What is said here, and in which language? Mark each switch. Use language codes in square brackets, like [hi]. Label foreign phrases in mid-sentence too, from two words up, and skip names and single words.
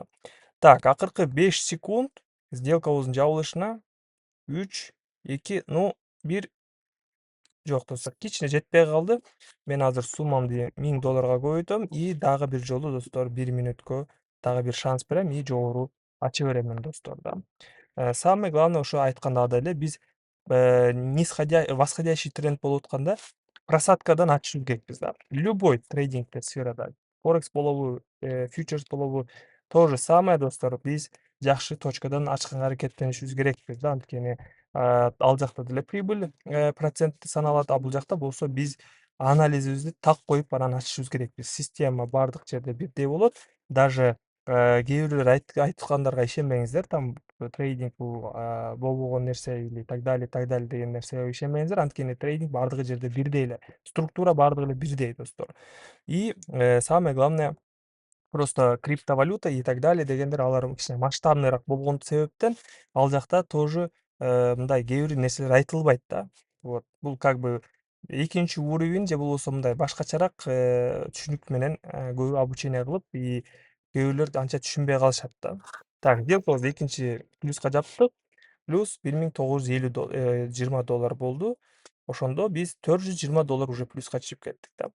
[ky] Так, акыркы 5 секунд сделкабыздын жабылышына 3, 2, 1. Жок, достор, кичине жетпей калды. Мен азыр суммамды $1000 көбөйтөм и дагы бир жолу, достор, 1 мүнөткө дагы бир шанс берем и жогору ача беремин, достор да. [ru] Самое главное, [ky] ошо айткандагыдай эле биз [ru] восходящий тренд [ky] болуп атканда просадкадан ачышыбыз керекпиз да. Любой трейдингде сферада, форекс болобу, фьючерс болобу, [ru] то же самое, [ky] достор, биз жакшы точкадан ачканга аракеттенишибиз керекпиз да. Анткени ал жакта деле прибыль процентти саналат, а бул жакта болсо биз анализибизди так коюп анан ачышыбыз керекпиз. Система бардык жерде бирдей болот. Даже кээ бирлер айткандарга ишенбеңиздер, там трейдинг бул болбогон нерсе [ru] или так далее [ky] деген нерсеге ишенбеңиздер. Анткени трейдинг бардык жерде бирдей эле. Структура бардыгы эле бирдей, достор. [ru] И самое главное, просто криптовалюта и так далее [ky] дегендер, алар кичине масштабныйраак болгон себептен ал жакта тоже мындай кээ бир нерселер айтылбайт да. Вот, бул [ru] как бы [ky] экинчи уровень же болбосо мындай башкачараак түшүнүк менен көбү обучение кылып, и кээ бирлер анча түшүнбөй калышат да. Так, сделкабызды экинчи плюска жаптык. Плюс $1020 болду. Ошондо биз $420 уже плюска чыгып кеттик да.